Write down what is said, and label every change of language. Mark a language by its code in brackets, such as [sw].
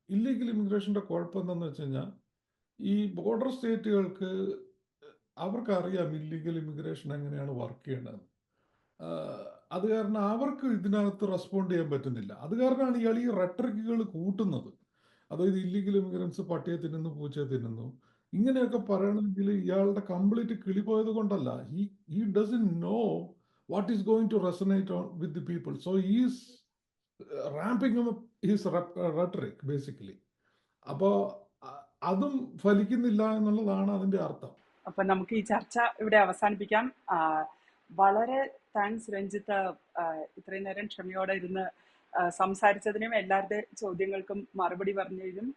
[ml] Illegal ഇമിഗ്രേഷൻ്റെ കുഴപ്പം എന്താണെന്ന് വെച്ച് കഴിഞ്ഞാൽ ഈ ബോർഡർ സ്റ്റേറ്റുകൾക്ക് അവർക്കറിയാം ഇല്ലീഗൽ ഇമിഗ്രേഷൻ എങ്ങനെയാണ് വർക്ക് ചെയ്യേണ്ടത്. അത് കാരണം അവർക്ക് ഇതിനകത്ത് റെസ്പോണ്ട് ചെയ്യാൻ പറ്റുന്നില്ല. അത് കാരണമാണ് ഇയാൾ ഈ റെട്രിക്കുകൾ കൂട്ടുന്നത്. അതായത് ഇല്ലീഗൽ ഇമിഗ്രൻസ് പട്ടിയെ തിന്നുന്നു, പൂച്ചയെ തിന്നുന്നു, ഇങ്ങനെയൊക്കെ പറയണമെങ്കിൽ ഇയാളുടെ കംപ്ലീറ്റ് കിളി പോയത് കൊണ്ടല്ല. [en] He doesn't know what is going to resonate with the people. So he is ramping up his rhetoric basically. [ml] അപ്പോൾ അതും ഫലിക്കുന്നില്ല എന്നുള്ളതാണ് അതിന്റെ അർത്ഥം. അപ്പൊ നമുക്ക് ഈ ചർച്ച ഇവിടെ അവസാനിപ്പിക്കാം. വളരെ താങ്ക്സ് രഞ്ജിത്ത്, ഇത്രയും നേരം ക്ഷമയോടെ ഇരുന്ന് സംസാരിച്ചതിനും എല്ലാവരുടെ ചോദ്യങ്ങൾക്കും മറുപടി പറഞ്ഞതിനും.